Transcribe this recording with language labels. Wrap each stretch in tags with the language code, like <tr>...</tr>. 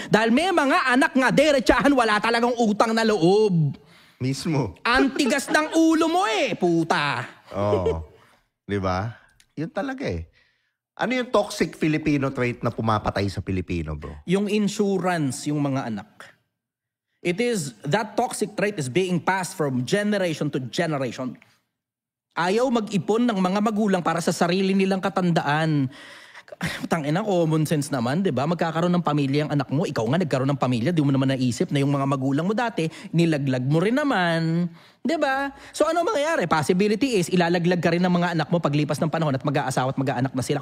<tl>Dahil may mga anak nga, derechahan, wala talagang utang na loob. Mismo. Antigas ng ulo mo puta. Di ba? Yun talaga Ano yung toxic Filipino trait na pumapatay sa Pilipino, bro? Yung insurance, yung mga anak.</tl> <en>That toxic trait is being passed from generation to generation.</en> <tl>Ayaw mag-ipon ng mga magulang para sa sarili nilang katandaan. Tangina, common sense naman, 'di ba? Magkakaroon ng pamilya ang anak mo, ikaw nga nagkaroon ng pamilya, di mo naman naisip na yung mga magulang mo dati nilaglag mo rin naman, 'di ba? So ano mangyayari? Possibility is ilalaglag ka rin ng mga anak mo paglipas ng panahon at mag-aasawa at mag-aanak na sila.</tl>